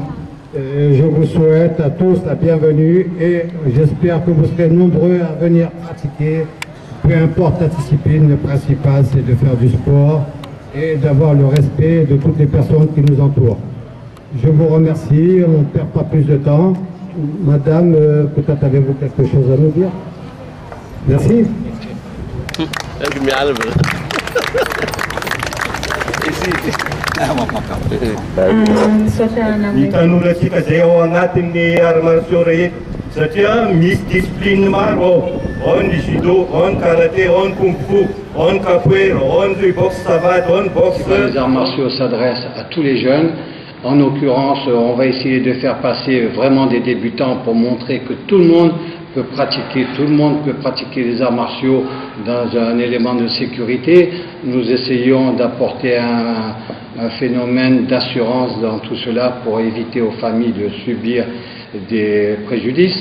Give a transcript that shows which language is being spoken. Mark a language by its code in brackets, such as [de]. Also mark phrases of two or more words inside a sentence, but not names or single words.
[fr] Je vous souhaite à tous la bienvenue et j'espère que vous serez nombreux à venir pratiquer peu importe la discipline, le principal c'est de faire du sport et d'avoir le respect de toutes les personnes qui nous entourent. Je vous remercie, on ne perd pas plus de temps. Madame, peut-être avez-vous quelque chose à nous dire? Merci. [mg] Hitan'olona zay ao anatin'ny [fr] arts martiaux [mg] rehetra satria misy discipline maro ao ny judo, ao ny karaté, ao ny kung fu, ao ny capoeira, ao ny [fr] boxe savate, [mg] ao ny boxe. [fr] Les arts martiaux s'adressent à tous les jeunes. En l'occurrence, on va essayer de faire passer vraiment des débutants pour montrer que tout le monde peut pratiquer les arts martiaux dans un élément de sécurité. Nous essayons d'apporter un phénomène d'assurance dans tout cela pour éviter aux familles de subir des préjudices.